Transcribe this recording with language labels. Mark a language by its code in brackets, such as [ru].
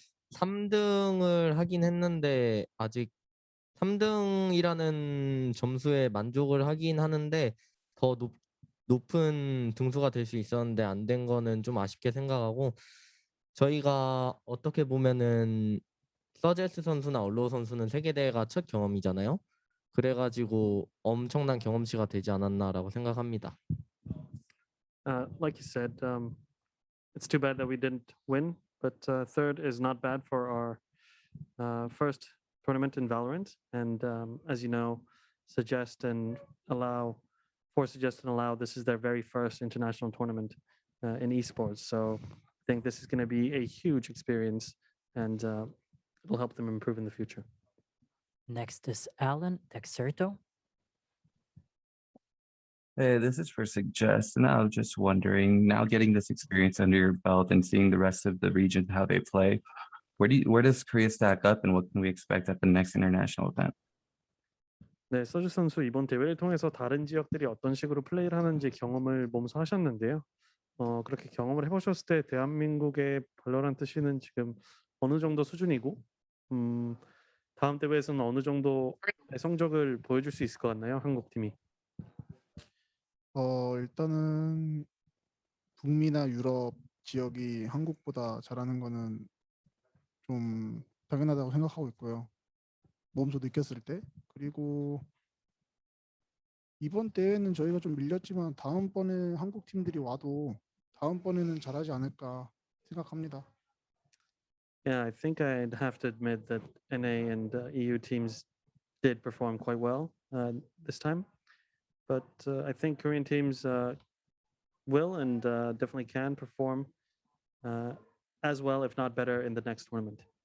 [ko] 3등을 하긴 했는데 아직 3등이라는 점수에 만족을 하긴 하는데 더 높은 등수가 될 수 있었는데 안 된 거는 좀 아쉽게 생각하고, 저희가 어떻게 보면은 서제스 선수나 얼로우 선수는 세계대회가 첫 경험이잖아요. 그래가지고 엄청난 경험치가 되지 않았나라고 생각합니다. [en] Like you said, it's too bad that we didn't win, but third is not bad for our first tournament in Valorant. And as you know, Suggest and Allow, this is their very first international tournament in esports. So I think this is going to be a huge experience, and it'll help them improve in the future. Next is Alan Dexerto. Hey, this is for Suggest, and I was just wondering, now getting this experience under your belt and seeing the rest of the region, how they play, where does Korea stack up, and what can we expect at the next international event? [ko] 네, 서주 선수 이번 대회를 통해서 다른 지역들이 어떤 식으로 플레이를 하는지 경험을 몸소 하셨는데요. 그렇게 경험을 해보셨을 때 대한민국의 발로란트 씬은 지금 어느 정도 수준이고, 다음 대회에서는 어느 정도의 성적을 보여줄 수 있을 것 같나요, 한국 팀이? 일단은 북미나 유럽 지역이 한국보다 잘하는 거는 좀 당연하다고 생각하고 있고요. 몸소 느꼈을 때. 그리고 이번 대회는 저희가 좀 밀렸지만 다음번에 한국 팀들이 와도 다음번에는 잘하지 않을까 생각합니다. [en] Yeah, I think I'd have to admit that NA and EU teams did perform quite well this time. But I think Korean teams will and definitely can perform as well, if not better, in the next tournament.